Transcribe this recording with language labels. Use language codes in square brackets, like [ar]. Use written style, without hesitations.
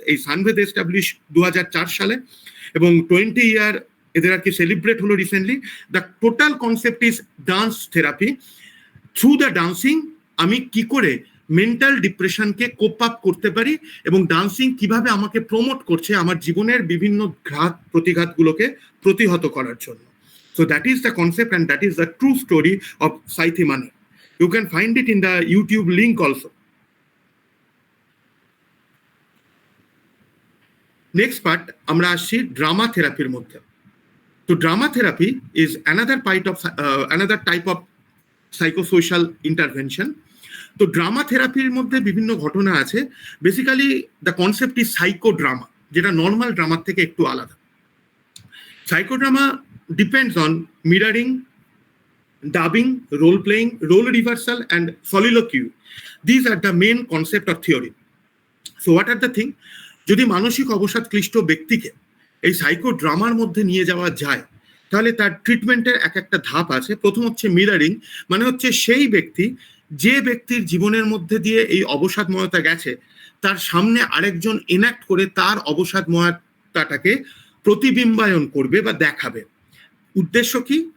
[bn] এই সানভেদ এস্টাবলিশ 2004 সালে, এবং 20 ইয়ার এদের আর কি সেলিব্রেট হলো recently. [en] The total concept is dance therapy. [bn] Through the dancing আমি কি করে মেন্টাল ডিপ্রেশনকে কোপ আপ করতে পারি, এবং ডান্সিং কিভাবে আমাকে প্রমোট করছে আমার জীবনের বিভিন্ন ঘাত প্রতিঘাতগুলোকে প্রতিহত করার জন্য। [en] So that is the concept, and that is the true story of Sahithi Manar. You can find it in the YouTube link also. [bn] Next part আমরা আসছি ড্রামা থেরাপির মধ্যে। তো [en] Drama therapy is another type of psychosocial intervention. [bn] তো drama থেরাপির মধ্যে বিভিন্ন ঘটনা আছে। [en] basically the concept is psychodrama, [bn] যেটা নর্মাল ড্রামার থেকে একটু আলাদা। [en] Psychodrama depends on mirroring, dubbing, role playing, role reversal, and soliloquy. These are the main concept of theory. So what are the thing? [bn] যদি মানসিক অবসাদ ক্লিষ্ট ব্যক্তিকে এই সাইকো ড্রামার মধ্যে নিয়ে যাওয়া যায়, তাহলে তার ট্রিটমেন্টের এক একটা ধাপ আছে। প্রথম হচ্ছে মিরারিং, মানে হচ্ছে সেই ব্যক্তি যে ব্যক্তির জীবনের মধ্যে দিয়ে এই অবসাদময়তা গেছে, তার সামনে আরেকজন এনাক্ট করে তার অবসাদময়তাটাকে প্রতিবিম্বায়ন করবে বা দেখাবে। উদ্দেশ্য কি?